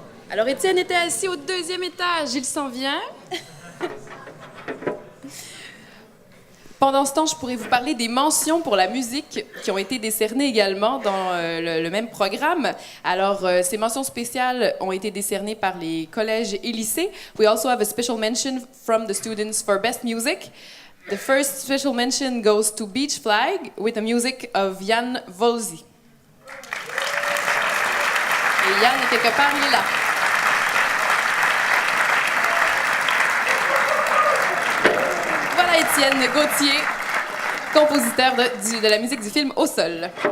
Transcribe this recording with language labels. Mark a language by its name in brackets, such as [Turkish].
[French] Alors Étienne était assis au 2e étage, il s'en vient. Pendant ce temps, je pourrais vous parler des mentions pour la musique qui ont été décernées également dans le même programme. Alors, ces mentions spéciales ont été décernées par les collèges et lycées. [English] We also have a special mention from the students for best music. The first special mention goes to Beach Flag with the music of Jan Volzy. [French] Et Yann est quelque part, il est là. Voilà Étienne Gauthier, compositeur de la musique du film Au sol.